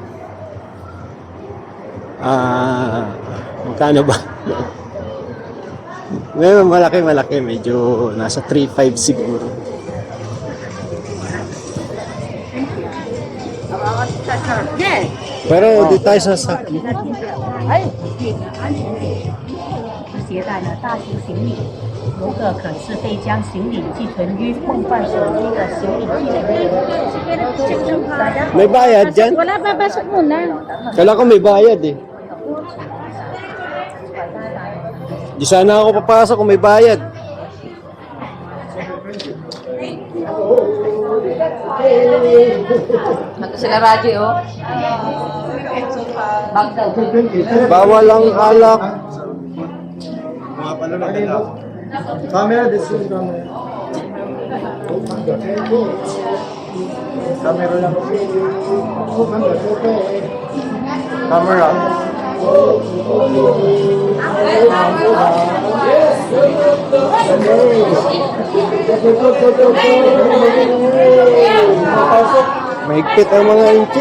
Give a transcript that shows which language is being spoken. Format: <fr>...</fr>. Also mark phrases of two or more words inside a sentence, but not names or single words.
<tl>Magkano ba? Ngayon, malaki. Medyo nasa 3.5 siguro. Pero di tayo sasakyan.</tl> <zh>携带了大型行李，游客可自费将行李寄存于梦幻手机的行李寄存。</zh> <tl>May bayad dyan? Wala, papasok muna. Kala ko may bayad eh. Di sana ako papasok kung may bayad. Sila radyo, oh. Bawal ang alak.</tl> <en>Camera, this is camera.</en> <tl>Camera lang. Camera. Mahigpit ang mga inchik.</tl>